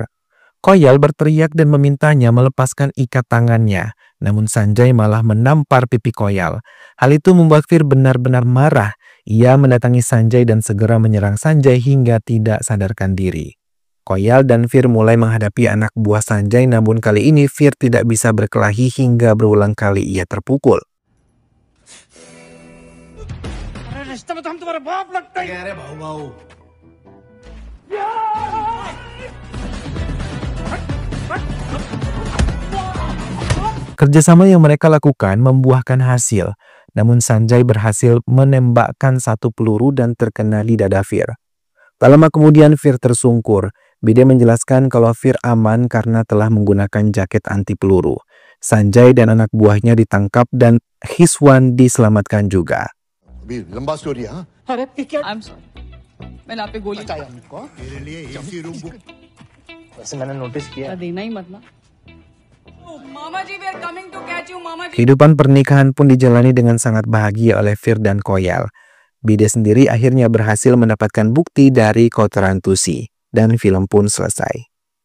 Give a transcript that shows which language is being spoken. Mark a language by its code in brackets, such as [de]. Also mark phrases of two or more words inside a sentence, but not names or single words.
[id] Koyal berteriak dan memintanya melepaskan ikat tangannya, namun Sanjay malah menampar pipi Koyal. Hal itu membuat Fir benar-benar marah. Ia mendatangi Sanjay dan segera menyerang Sanjay hingga tidak sadarkan diri. Koyal dan Fir mulai menghadapi anak buah Sanjay, namun kali ini Fir tidak bisa berkelahi hingga berulang kali ia terpukul. [hi] रिश्ते में तो हम तुम्हारा बाप लगता है। अरे भाऊ भाऊ [id] Kerjasama yang mereka lakukan membuahkan hasil, namun Sanjay berhasil menembakkan satu peluru dan terkena di dada Fir. Tak lama kemudian Fir tersungkur. Bide menjelaskan kalau Fir aman karena telah menggunakan jaket anti peluru. Sanjay dan anak buahnya ditangkap dan Hiswan diselamatkan juga. [hi] लंबा स्टोरी है हाँ अरे क्या [en] I'm sorry. [hi] मैंने आप पे गोली तेरे लिए एसी रूम बुक वैसे मैंने नोटिस किया देना ही मत ना मामा जी, [en] we are coming to catch you, [hi] मामा जी. [id] Kehidupan pernikahan pun dijalani dengan sangat bahagia oleh Fir dan Koyal. Bide sendiri akhirnya berhasil mendapatkan bukti dari kotoran Tusi dan film pun selesai.